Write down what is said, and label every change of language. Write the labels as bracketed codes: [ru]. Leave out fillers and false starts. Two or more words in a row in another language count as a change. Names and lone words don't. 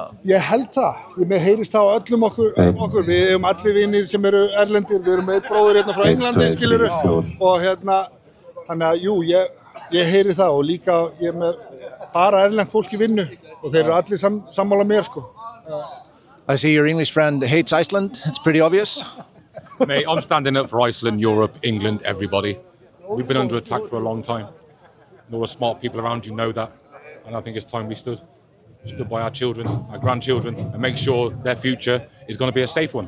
[is] Ég held það. Mér heyrist það á öllum okkur. Við hefum allir vinir sem eru erlendir. Við erum með einn bróður frá Englandi, skilurðu. Og þannig að jú, ég heyri það og líka ég er með bara erlend fólk í vinnu og þeir eru allir sammála mér, sko. [en] I see your English friend hates Iceland. It's pretty obvious. Mate, I'm standing up for Iceland, Europe, England, everybody. We've been under attack for a long time. There were smart people around you know that, and I think it's time we stood. stood by our children, our grandchildren, and make sure their future is going to be a safe one.